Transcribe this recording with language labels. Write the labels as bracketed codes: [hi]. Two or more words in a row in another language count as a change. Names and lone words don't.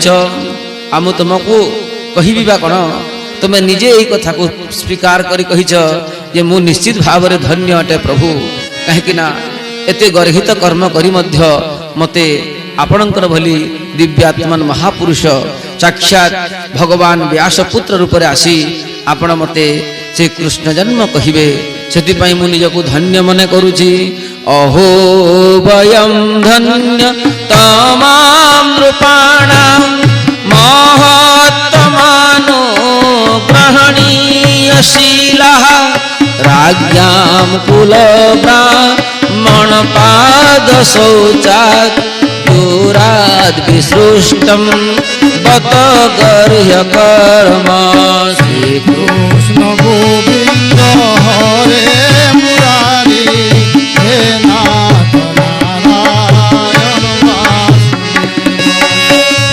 [or] ଆଉ ମୁଁ ତୁମକୁ କହିବି ବା କ'ଣ, ତୁମେ ନିଜେ ଏଇ କଥାକୁ ସ୍ୱୀକାର କରି କହିଛ ଯେ ମୁଁ ନିଶ୍ଚିତ ଭାବରେ ଧନ୍ୟ ଅଟେ ପ୍ରଭୁ, କାହିଁକି ନା ଏତେ ଗର୍ହିତ କର୍ମ କରି ମଧ୍ୟ ମୋତେ ଆପଣଙ୍କର ଭଳି ଦିବ୍ୟାତ୍ମନ ମହାପୁରୁଷ ସାକ୍ଷାତ ଭଗବାନ ବ୍ୟାସପୁତ୍ର ରୂପରେ ଆସି ଆପଣ ମୋତେ ସେ କୃଷ୍ଣ ଜନ୍ମ କହିବେ, ସେଥିପାଇଁ ମୁଁ ନିଜକୁ ଧନ୍ୟ ମନେ କରୁଛି। [sa] ଅହୋ ବୟಂ ଧନ୍ୟ ତମାଂ ନୃପାଣାଂ ମହତ୍ତମାନୋ ଗ୍ରହଣୀୟଶୀଲଃ राज्ञां कुलब्राह्मण पाद शौचात् दूराद् विसृष्टं बत गर्ह्य कर्म। श्री कृष्ण गोविंद हरे मुरारी हे नाथ नारायण वासुदेव।